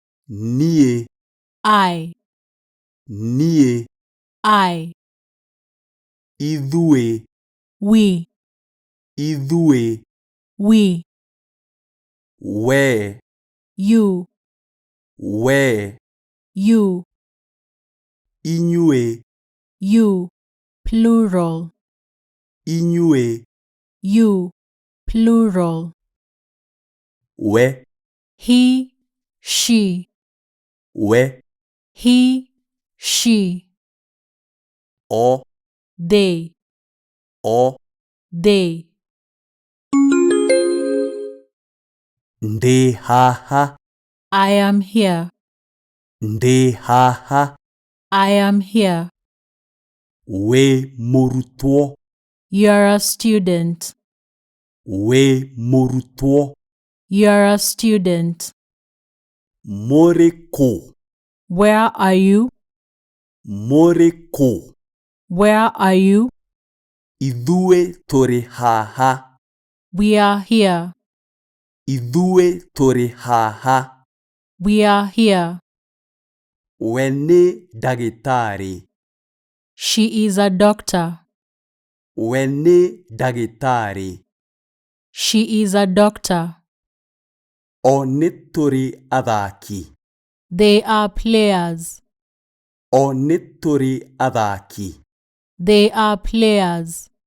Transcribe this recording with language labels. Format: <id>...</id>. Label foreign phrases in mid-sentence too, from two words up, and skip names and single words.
<ki>niĩ,</ki> <en>I,</en> <ki>niĩ,</ki> <en>I,</en> <ki>ithuĩ,</ki> <en>we,</en> <ki>ithuĩ,</ki> <en>we,</en> <ki>wee,</ki> <en>you,</en> <ki>wee,</ki> <en>you,</en> <ki>inyuĩ,</ki> <en>you, plural,</en> <ki>inyuĩ,</ki> <en>you, plural,</en> <ki>we,</ki> <en>he, she,</en> <ki>we,</ki> <en>he, she,</en> <ki>o,</ki> <en>they,</en> <ki>o,</ki> <en>they,</en> <ki>ndĩ haha,</ki> <en>I am here,</en> <ki>ndĩ haha,</ki> <en>I am here,</en> <ki>wĩ mũrutwo,</ki> <en>you're a student,</en> <ki>wĩ mũrutwo,</ki> <en>you're a student,</en> <ki>mũrĩ kũ,</ki> <en>where are you,</en> <ki>mũrĩ kũ,</ki> <en>where are you,</en> <ki>ithuĩ tũrĩ haha,</ki> <en>we are here,</en> <ki>ithuĩ tũrĩ haha,</ki> <en>we are here,</en> <ki>we nĩ ndagĩtarĩ,</ki> <en>she is a doctor,</en> <ki>we nĩ ndagĩtarĩ,</ki> <en>she is a doctor,</en> <ki>o nĩ tũrĩ athaki,</ki> <en>they are players,</en> <ki>o nĩ tũrĩ athaki,</ki> <en>they are players,</en>